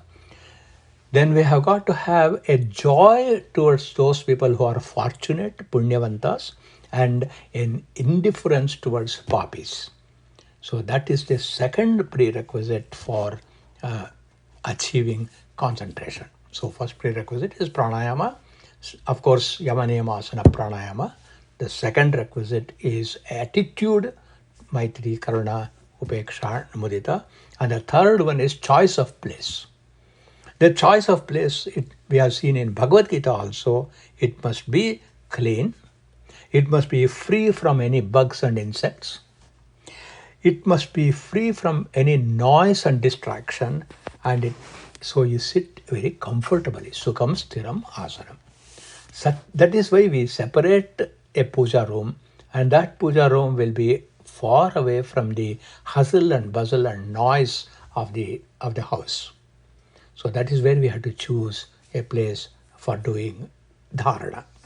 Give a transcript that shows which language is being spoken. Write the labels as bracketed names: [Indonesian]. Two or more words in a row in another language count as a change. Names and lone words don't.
[English] Then we have got to have a joy towards those people who are fortunate, punyavantas, and an indifference towards papis. So that is the second prerequisite for achieving concentration. So first prerequisite is pranayama. Of course, [Sanskrit] यम नियम आसन प्राणायाम. [English] The second requisite is attitude, [Sanskrit] मैत्री, करुणा, उपेक्षा, मुदिता. [English] And the third one is choice of place. The choice of place, we have seen in Bhagavad Gita also, it must be clean. It must be free from any bugs and insects. It must be free from any noise and distraction. And so you sit very comfortably. [Sanskrit] सुखं स्थिरम् आसनम्. [English] So that is why we separate a puja room, and that puja room will be far away from the hustle and bustle and noise of the house. So that is where we have to choose a place for doing dharana.